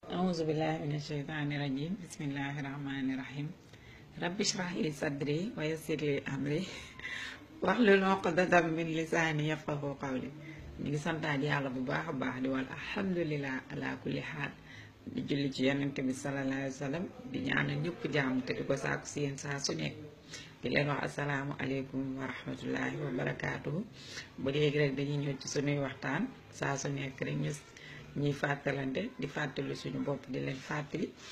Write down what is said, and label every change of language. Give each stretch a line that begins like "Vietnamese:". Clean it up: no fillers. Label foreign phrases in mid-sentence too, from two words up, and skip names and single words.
Arabic: أعوذ بالله من الشيطان الرجيم بسم الله الرحمن الرحيم رب اشرح لي صدري ويسر لي أمري واحلل عقدة من لساني يفقهوا قولي
Wolof: ñu ngi santaat yàlla bu baax a baax di
Arabic: والحمد لله على كل حال
Wolof: di julli ci yonent bi
Arabic: صلى الله عليه وسلم
Wolof: di ñaanal ñëpp jàmm te di ko sàkku si yéen saa su nekk di leen wax
Arabic: السلام عليكم ورحمة الله وبركاته
Wolof: ba léegi rek dañuy ñëw ci suñuy waxtaan saa su nekk rek ñuy fàttalante di fàttali suñu bopp di leen fàttali